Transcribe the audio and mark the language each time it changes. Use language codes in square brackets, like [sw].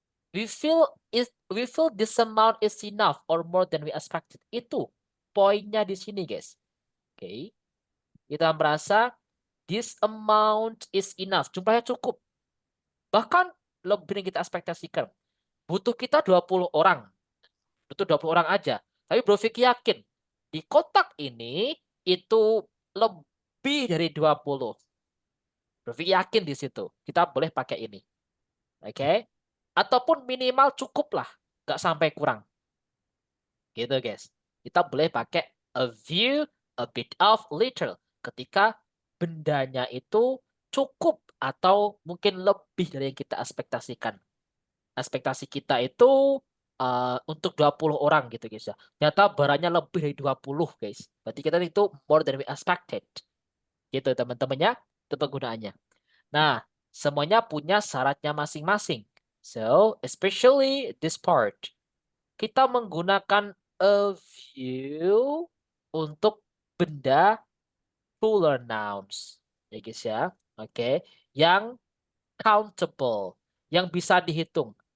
[en] We feel this amount is enough or more than we expected. [id] Itu poinnya di sini, guys. Oke. Kita merasa [en] this amount is enough. [id] Jumlahnya cukup. Bahkan lebih dari kita ekspektasikan. Butuh kita 20 orang. Butuh 20 orang aja. Tapi Bro Vicky yakin di kotak ini itu lebih dari 20. Bro Vicky yakin di situ. Kita boleh pakai ini. Oke. Ataupun minimal cukup lah. Nggak sampai kurang. Gitu guys. Kita boleh pakai a view, a bit of, little. Ketika bendanya itu cukup atau mungkin lebih dari yang kita ekspektasikan. Ekspektasi kita itu untuk 20 orang gitu guys ya. Ternyata barangnya lebih dari 20 guys. Berarti kita itu [en] more than we expected. [id] Gitu teman-temannya, itu penggunaannya. Nah, semuanya punya syaratnya masing-masing. [en] So, especially this part. [id] Kita menggunakan a view untuk benda plural nouns. Ya guys ya. Oke. Yang countable. Yang bisa dihitung.